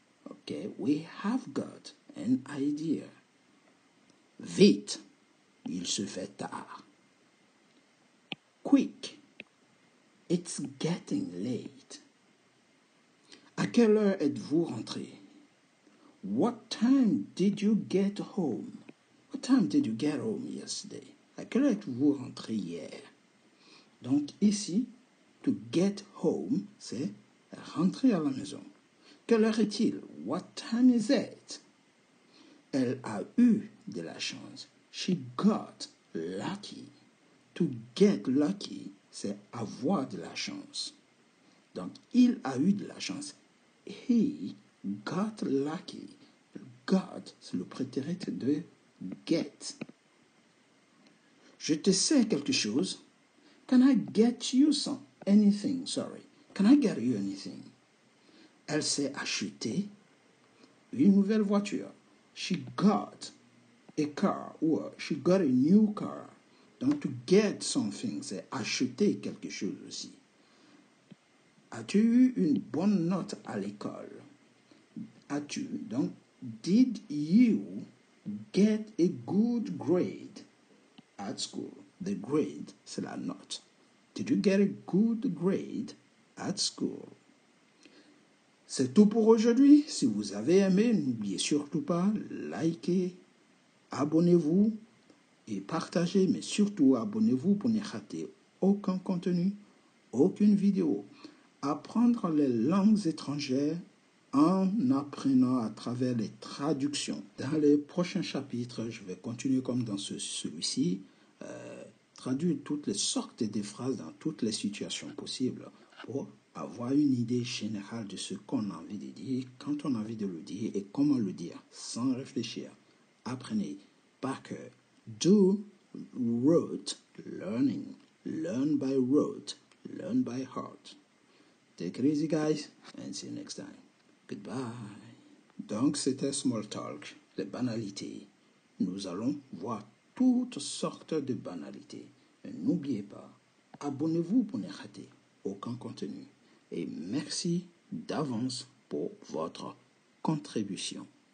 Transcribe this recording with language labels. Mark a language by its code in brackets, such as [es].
[en] Okay, we have got an idea. [fr] Vite, il se fait tard. [en] Quick, it's getting late. [fr] À quelle heure êtes-vous rentré? [en] What time did you get home? What time did you get home yesterday? [fr] À quelle heure êtes-vous rentré hier? Donc ici, to get home, c'est rentrer à la maison. Quelle heure est-il? [en] What time is it? [fr] Elle a eu de la chance. [en] She got lucky. [fr] To get lucky, c'est avoir de la chance. Donc, il a eu de la chance. [en] He got lucky. [fr] Got, c'est le prétérit de get. Je te sais quelque chose. [en] Can I get you anything? Sorry. Can I get you anything? [fr] Elle s'est achetée une nouvelle voiture. [en] She got a car or she got a new car. [fr] Donc, to get something, c'est acheter quelque chose aussi. As-tu eu une bonne note à l'école? As-tu, donc, [en] did you get a good grade at school? The grade, [fr] c'est la note. [en] Did you get a good grade at school? [fr] C'est tout pour aujourd'hui. Si vous avez aimé, n'oubliez surtout pas, likez, abonnez-vous et partagez, mais surtout abonnez-vous pour ne rater aucun contenu, aucune vidéo. Apprendre les langues étrangères en apprenant à travers les traductions. Dans les prochains chapitres, je vais continuer comme dans celui-ci, traduire toutes les sortes de phrases dans toutes les situations possibles pour avoir une idée générale de ce qu'on a envie de dire, quand on a envie de le dire et comment le dire, sans réfléchir. Apprenez par cœur. [en] Do rote learning. Learn by rote. Learn by heart. Take it easy, guys, and see you next time. Goodbye. [fr] Donc, c'était Small Talk, les banalités. Nous allons voir toutes sortes de banalités. Mais n'oubliez pas, abonnez-vous pour ne rater aucun contenu. Et merci d'avance pour votre contribution.